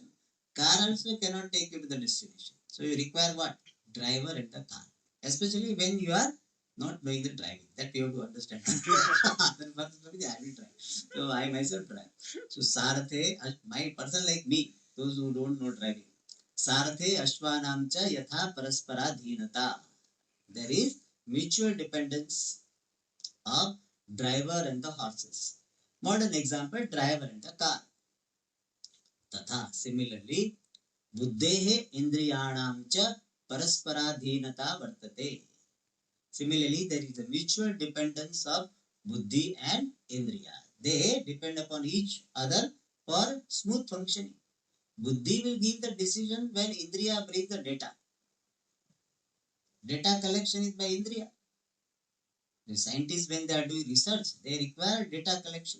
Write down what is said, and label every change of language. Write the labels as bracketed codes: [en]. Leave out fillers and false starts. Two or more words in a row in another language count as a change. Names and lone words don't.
[en] Car also cannot take you to the destination. So you require what? Driver and the car. Especially when you are not doing the driving. That you have to understand. Then personally I will drive. So I myself drive. So Sarathe, my person like me, those who don't know driving. [sa] Sarathe ashwanam cha yatha paraspara dhinata. [en] There is mutual dependence of driver and the horses. Modern example, driver and the car. [sa] Tatha, similarly, buddhehe indriyanam cha parasparaadhinata vartate. [en] Similarly, there is a mutual dependence of buddhi and indriya. They depend upon each other for smooth functioning. Buddhi will give the decision when indriya brings the data. Data collection is by indriya. The scientists, when they are doing research, they require data collection.